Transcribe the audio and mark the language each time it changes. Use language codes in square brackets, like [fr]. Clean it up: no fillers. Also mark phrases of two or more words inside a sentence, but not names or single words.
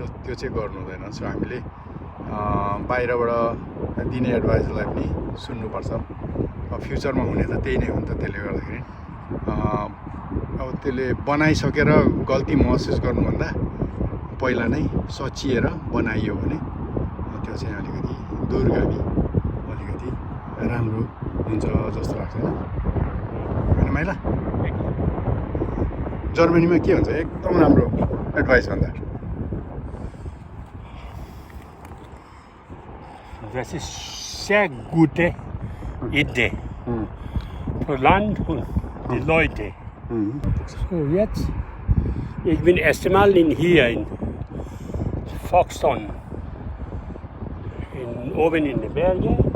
[ne] त्यो चाहिँ गर्नु हुँदैन सो हामीले बाहिरबाट दिने एडभाइसलाई पनि सुन्नुपर्छ फ्युचरमा हुने त त्यही नै हो नि त त्यसले गर्दाखेरि अब त्यसले बनाइसकेर गल्ती महसुस गर्नुभन्दा पहिला नै सचिएर बनाइयो भने त्यो चाहिँ अलिकति दूरगामी अलिकति राम्रो हुन्छ जस्तो लाग्छ होइन माइला जर्मनीमा के हुन्छ एकदम राम्रो एडभाइस भन्दा [de] Das ist sehr gute Idee für Land und die Leute. So, jetzt, ich bin erst mal hier in Foxton, oben in den Bergen.